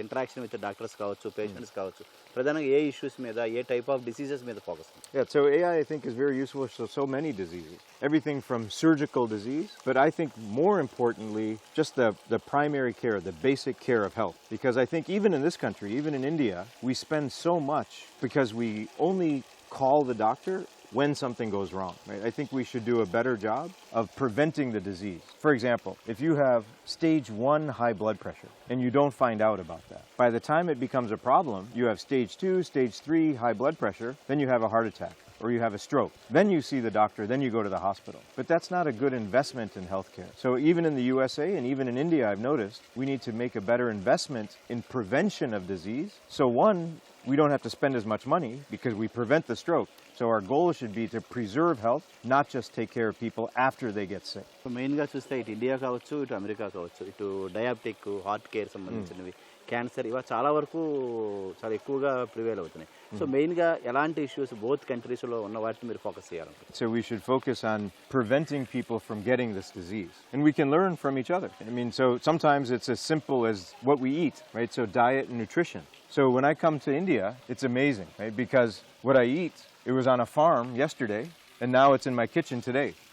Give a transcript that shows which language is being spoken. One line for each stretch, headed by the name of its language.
Telugu: Interaction with doctors కావచ్చు, patients కావచ్చు, ప్రధానంగా ఏ ఇష్యూస్ మీద, ఏ టైప్ ఆఫ్ డిసీజెస్ మీద focus?
English: Yeah, so AI I think is very useful for so many diseases. Everything from surgical disease, but I think more importantly, just the primary care, the basic care of health. Because I think even in this country, even in India, we spend so much because we only call the doctor when something goes wrong, right? I think we should do a better job of preventing the disease. For example, if you have stage 1 high blood pressure and you don't find out about that, by the time it becomes a problem, you have stage 2, stage 3 high blood pressure, then you have a heart attack or you have a stroke. Then you see the doctor, then you go to the hospital. But that's not a good investment in healthcare. So even in the USA and even in India, I've noticed we need to make a better investment in prevention of disease. So one, we don't have to spend as much money because we prevent the stroke. So our goal should be to preserve health, not just take care of people after they get sick.
Telugu: మెయిన్గా చూస్తే ఇటు India కావచ్చు, ఇటు America కావచ్చు, ఇటు diabetic, heart care సంబంధించినవి, cancer, ఇవి చాలా వరకు చాలా ఎక్కువగా ప్రివేల్ అవుతున్నాయి. సో మెయిన్గా ఎలాంటి ఇష్యూస్ బోత్ కంట్రీస్లో ఉన్న వాటిని మీరు ఫోకస్ చేయాలనుకుంటున్నారు?
English: So we should focus on preventing people from getting this disease. And we can learn from each other. I mean, so sometimes it's as simple as what we eat, right? So diet and nutrition. So when I come to India, it's amazing, right? Because what I eat, it was on a farm yesterday, and now it's in my kitchen today.